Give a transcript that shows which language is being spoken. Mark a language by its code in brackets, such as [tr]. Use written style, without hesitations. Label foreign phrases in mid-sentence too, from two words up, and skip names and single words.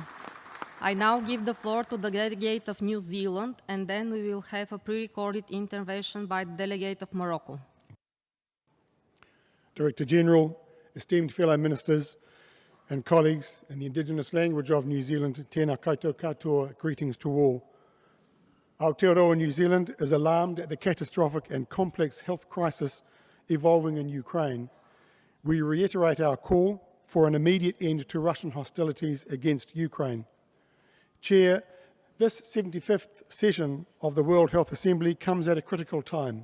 [en] I now give the floor to the delegate of New Zealand, and then we will have a pre-recorded intervention by the delegate of Morocco. Director General, esteemed fellow ministers and colleagues in the Indigenous language of New Zealand, [mi] tēnā koutou katoa, [en] greetings to all. Aotearoa New Zealand is alarmed at the catastrophic and complex health crisis evolving in Ukraine. We reiterate our call for an immediate end to Russian hostilities against Ukraine. Chair, this 75th session of the World Health Assembly comes at a critical time.